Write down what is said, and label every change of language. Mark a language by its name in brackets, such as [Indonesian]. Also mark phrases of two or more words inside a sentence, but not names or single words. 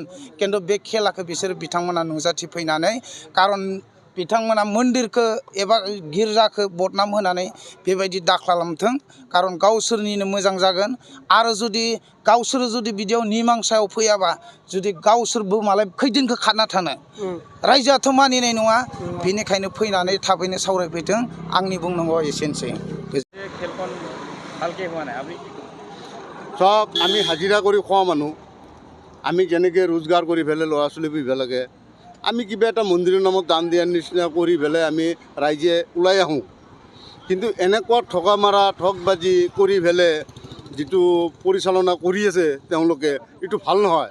[Bodo] खिन्थु बे खेलाखौ बिसोरो बिथांमोना नुजाथिफैनानै, खारन बिथांमोना मन्दिरखौ एबा गिर्जाखौ बदनाम होनानै बेबायदि दाखालामथों। खारन गावसोरनिनो मोजां जागोन। आरो जुदि गावसोर जुदि बिदियाव निमांसायाव फैयाबा, जुदि गावसोरबो मालाय खैदिनखौ खारना थानो, रायजोआथ' मानिनाय नङा। बेनिखायनो फैनानै थाबैनो सावरायफैथों। आंनि बुंनांगौआ एसेनोसै। [Assamese] খেলখন ভালকৈ হোৱা নাই, আপুনি কি ক'ব? চব আমি হাজিৰা কৰি খোৱা মানুহ, আমি যেনেকৈ ৰোজগাৰ কৰি পেলাই ল'ৰা ছোৱালী পঢ়িব লাগে, আমি কিবা এটা মন্দিৰৰ নামত দান দিয়াৰ নিচিনা কৰি পেলাই আমি ৰাইজে ওলাই আহোঁ। কিন্তু এনেকুৱা ঠগা মাৰা ঠগবাজি কৰি পেলাই যিটো পৰিচালনা কৰি আছে তেওঁলোকে, এইটো ভাল নহয়।